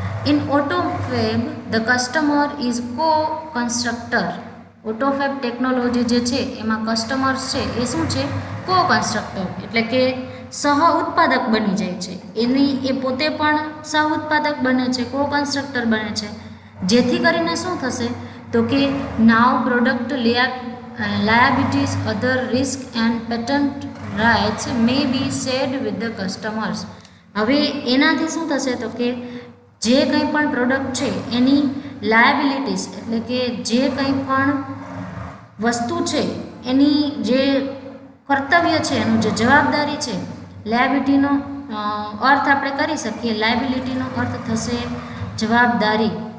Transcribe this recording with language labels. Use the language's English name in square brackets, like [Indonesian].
[English] In Autofab the customer is co constructor. [Gujarati] ઓટોફેબ technology જે છે એમાં કસ્ટમર્સ છે એ શું છે? કો કન્સ્ટ્રક્ટર એટલે કે સહ ઉત્પાદક બની જાય છે. એ પોતે પણ સહ ઉત્પાદક બને છે, કો કન્સ્ટ્રક્ટર બને છે. જેથી કરીને શું થશે તો કે [English] Now product liabilities, other risk and patent rights may be shared with the customers. [Gujarati] હવે એનાથી શું થશે તો કે જે કંઈ પણ પ્રોડક્ટ છે એની લાયબિલિટીઝ એટલે કે જે કંઈ પણ વસ્તુ છે એની જે કર્તવ્ય છે એનું જે જવાબદારી છે, લાયબિલિટીનો અર્થ આપણે કરી શકીએ, લાયબિલિટીનો અર્થ થશે જવાબદારી.